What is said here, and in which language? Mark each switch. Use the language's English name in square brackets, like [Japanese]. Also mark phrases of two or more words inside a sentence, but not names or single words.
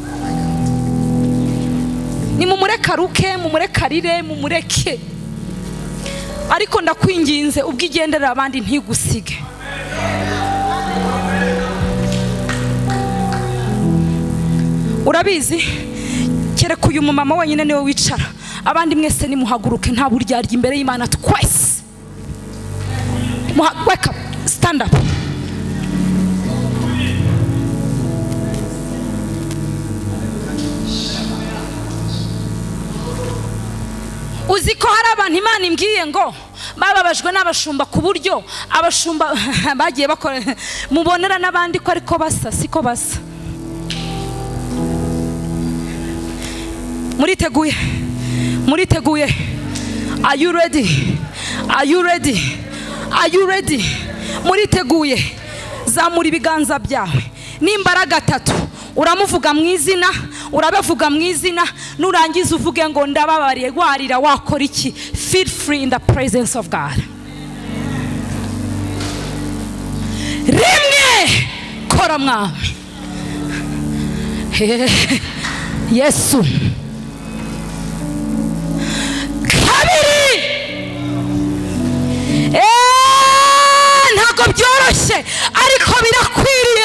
[Kinyarwanda] Ni mumureka ruke, mumureka rire, mumureke, ariko ndakwinginze ubwo igenderera abandi ntigusige. Urabizi, kereka uyu mumama wenyine niwe wicara, abandi mwese nimuhaguruke, nta buryarya imbere y'Imana twese. [English] Wake up, stand up. [Kinyarwanda] Uzi ko hari abantu Imana imbwiye ngo bababajwe n'abashumba, ku buryo abashumba bagiye bakora mubonera n'abandi ko ariko basa, siko basa. Muriteguye? [English] Are you ready? Are you ready? Are you ready? [Kinyarwanda] Muriteguye? Zamura ibiganza byawe n'imbaraga 3. Uramuvuga mu izina, urabavuga mu izina, nurangiza uvuge ngo ndababariye. Warira, wakora iki? [English] Feel free in the presence of God. [Kinyarwanda] Rimwe, kora mwami. Yesu. Kabiri, ntabwo byoroshye ariko birakwiriye.